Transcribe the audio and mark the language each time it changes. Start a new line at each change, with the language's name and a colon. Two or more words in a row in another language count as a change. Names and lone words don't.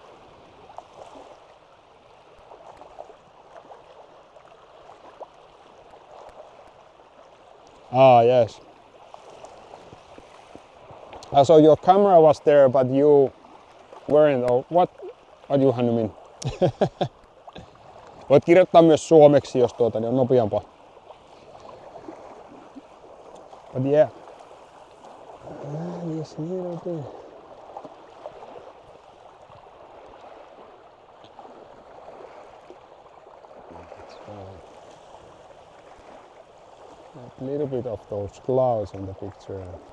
English: Ah, yes. So your camera was there, but you weren't, or what you Hannu mean?
Finnish: Voit kirjoittaa myös suomeksi, jos niin on nopeampaa.
English: But yeah. This little bit. A little bit of those clouds in the picture.